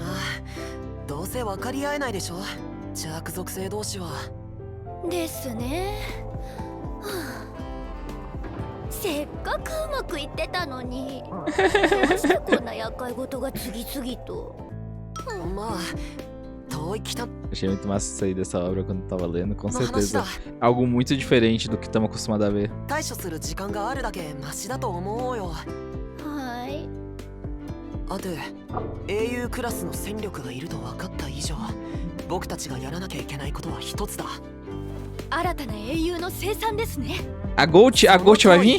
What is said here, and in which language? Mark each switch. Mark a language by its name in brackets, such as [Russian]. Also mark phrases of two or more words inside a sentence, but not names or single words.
[Japanese] どうせ分かり合えないでしょ、ジャーク属性同士は。ですね。せっかくうまくいってたのに、どうしてこんな厄介事が次々と。まあ遠い北 [Portuguese] Achei muito massa isso aí dessa obra quando tava lendo, com [Japanese] の話 [Portuguese] certeza. [Japanese] だ。 [Portuguese] Algo muito diferente do que estamos acostumados a ver. [Japanese] 対処する時間があるだけマシだと思うよ。はい。あと英雄クラスの戦力がいると分かった以上、僕たちがやらなきゃいけないことは一つだ。新たな英雄の生産ですね。 [Portuguese] A Gold vai vir?